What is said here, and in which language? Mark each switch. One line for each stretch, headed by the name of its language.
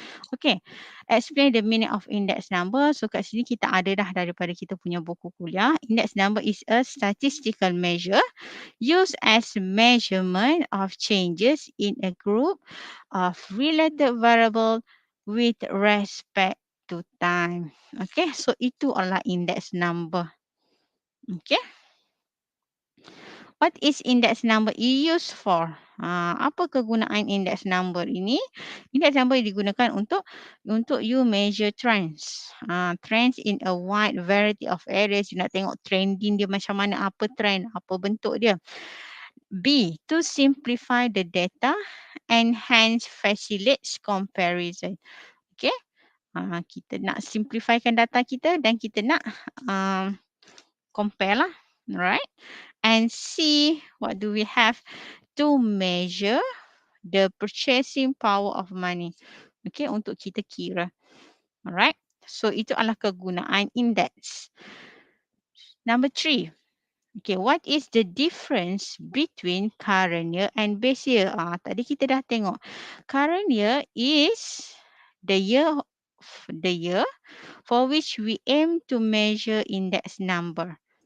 English: Okay, explain the meaning of index number.
Malay: So kat sini kita ada dah daripada kita punya buku kuliah.
English: Index number is a statistical measure used as measurement of changes in a group of related variable with respect to time.
Malay: Okay, so itu adalah index number.
English: Okay. What is index number used for?
Malay: Apa kegunaan index number ini? Index number digunakan untuk you measure trends.
English: Trends in a wide variety of areas.
Malay: You nak tengok trending dia macam mana, apa trend, apa bentuk dia.
English: B, to simplify the data and hence facilitates comparison.
Malay: Okay. Kita nak simplifikan data kita dan kita nak compare lah. Right.
English: And C, what do we have? To measure the purchasing power of money.
Malay: Okay, untuk kita kira. Alright. So, itu adalah kegunaan index.
English: Number 3. Okay, what is the difference between current year and base year?
Malay: Tadi kita dah tengok.
English: Current year is the year for which we aim to measure index number.